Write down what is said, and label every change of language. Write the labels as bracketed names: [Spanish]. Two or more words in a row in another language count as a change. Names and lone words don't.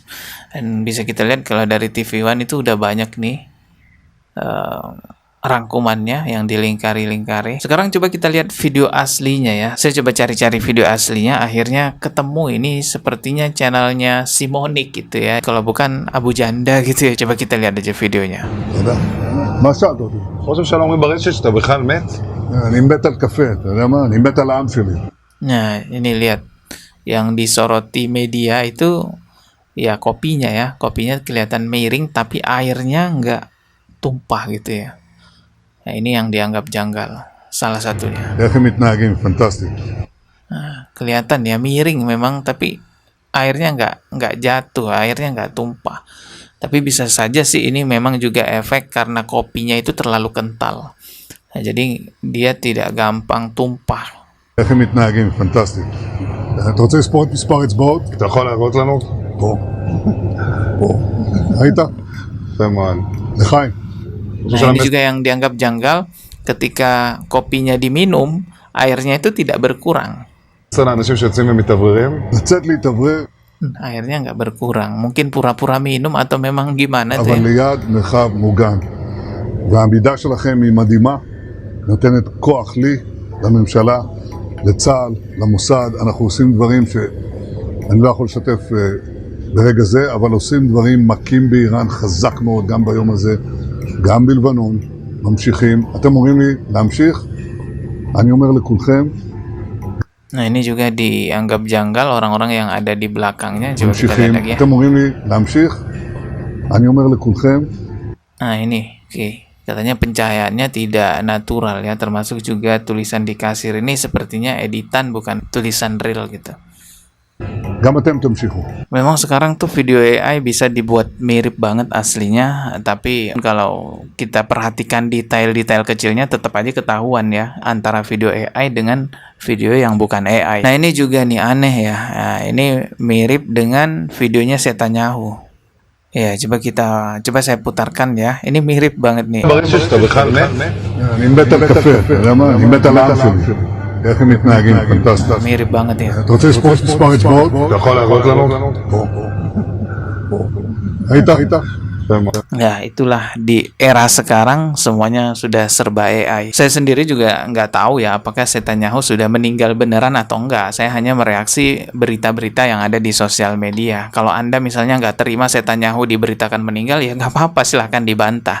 [Indonesian] Dan bisa kita lihat kalau dari TV One itu udah banyak nih rangkumannya yang dilingkari-lingkari. Sekarang coba kita lihat video aslinya ya. Saya coba cari-cari video aslinya, akhirnya ketemu ini sepertinya channelnya Simonik gitu ya. Kalau bukan Abu Janda gitu ya. Coba kita lihat aja videonya. [Hebrew] אתה יודע? מה שאלת אותי? ראש הממשלה אומרים ברשת שאתה בכלל מת? אני מת על קפה, אתה יודע מה? אני מת על העם שלי. [Indonesian] Nah, ini lihat yang disoroti media itu ya kopinya ya. Kopinya kelihatan miring tapi airnya nggak tumpah gitu ya. Nah, ini yang dianggap janggal, salah satunya. [Hebrew] איך הם מתנהגים? פנטסטי. [Indonesian] Nah, kelihatan ya miring memang, tapi airnya nggak jatuh, airnya nggak tumpah. Tapi bisa saja sih ini memang juga efek karena kopinya itu terlalu kental. Nah, jadi dia tidak gampang tumpah. [Hebrew] איך הם מתנהגים? פנטסטי. אתה רוצה לספור את מספר אצבעות? אתה יכול להראות לנו? פה. פה. ראית? יפה מאוד. לחיים. [Indonesian] Nah, ini juga yang dianggap janggal ketika kopinya diminum, airnya itu tidak berkurang. [Hebrew] 10 לאנשים שיוצאים ומתאווררים. לצאת להתאוורר, [Indonesian] Airnya nggak berkurang. Mungkin pura-pura minum atau memang gimana tuh [Hebrew] אבל [Indonesian] ya. [Hebrew] ליד מרחב מוגן. והעמידה שלכם היא מדהימה, נותנת כוח לי, לממשלה, לצה"ל, למוסד. אנחנו עושים דברים שאני לא יכול לשתף ברגע זה, אבל עושים דברים מכים באיראן חזק מאוד, גם ביום הזה, גם בלבנון, ממשיכים. אתם אומרים לי להמשיך? אני אומר לכולכם, [Indonesian] Nah, ini juga dianggap janggal orang-orang yang ada di belakangnya. Coba kita lihat [Hebrew] ממשיכים. [Indonesian] lagi ya. [Hebrew] אתם אומרים לי להמשיך? אני אומר לכולכם, [Indonesian] Nah, ini, oke. Katanya pencahayaannya tidak natural ya, termasuk juga tulisan di kasir ini sepertinya editan bukan tulisan real gitu. [Hebrew] גם אתם תמשיכו. [Indonesian] Memang sekarang tuh video AI bisa dibuat mirip banget aslinya, tapi kalau kita perhatikan detail-detail kecilnya tetap aja ketahuan ya antara video AI dengan video yang bukan AI. Nah, ini juga nih aneh ya. Nah, ini mirip dengan videonya Netanyahu. Ya, coba saya putarkan ya. Ini mirip banget nih. [Hebrew] ברשת שאתה בכלל מת? אני מת על קפה, אתה יודע מה? אני מת על העם שלי. איך הם מתנהגים? פנטסטי. [Indonesian] Mirip banget ya. [Hebrew] אתה רוצה לספור את מספר אצבעות? אתה יכול להראות לנו? פה. פה. ראית? יפה מאוד. [Indonesian] Ya, itulah di era sekarang semuanya sudah serba AI. Saya sendiri juga nggak tahu ya apakah Netanyahu sudah meninggal beneran atau enggak. Saya hanya mereaksi berita-berita yang ada di sosial media. Kalau Anda misalnya nggak terima Netanyahu diberitakan meninggal, ya nggak apa-apa, silahkan dibantah.